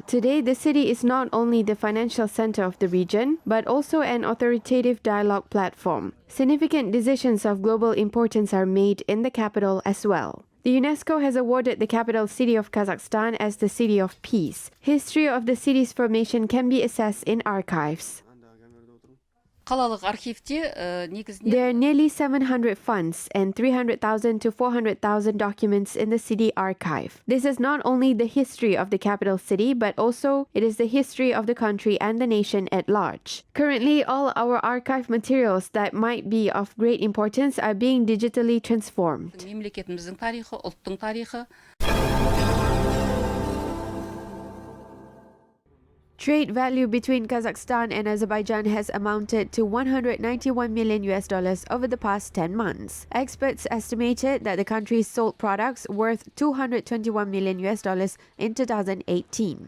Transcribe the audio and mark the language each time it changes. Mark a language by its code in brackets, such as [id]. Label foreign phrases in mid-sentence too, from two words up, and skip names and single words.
[en] Today, the city is not only the financial center of the region, but also an authoritative dialogue platform. Significant decisions of global importance are made in the capital as well. The UNESCO has awarded the capital city of Kazakhstan as the City of Peace. History of the city's formation can be assessed in archives. [kk] Қалалық архивте негізінен [en] There are nearly 700 funds and 300,000 to 400,000 documents in the city archive. This is not only the history of the capital city, but also it is the history of the country and the nation at large. Currently, all our archive materials that might be of great importance are being digitally transformed. [kk] мемлекетіміздің тарихы, ұлттың тарихы. [en] Trade value between Kazakhstan and Azerbaijan has amounted to $191 million over the past 10 months. Experts estimated that the countries sold products worth $221 million in 2018.